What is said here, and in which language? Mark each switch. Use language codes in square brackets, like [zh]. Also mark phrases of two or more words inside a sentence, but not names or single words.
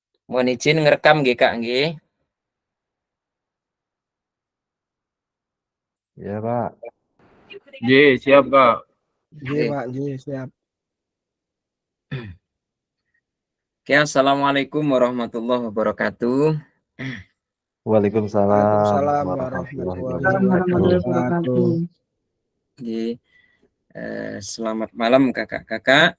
[id] Mohon izin ngerekam nggih Kak nggih. Ya Pak. Siap Kak. Nggih. Pak, siap. [ar] Oke, السلام عليكم ورحمة الله وبركاته. Waalaikumsalam Waalaikumsalam warahmatullahi warahmatullahi wabarakatuh. wabarakatuh. [id] Nggih. Selamat malam kakak-kakak.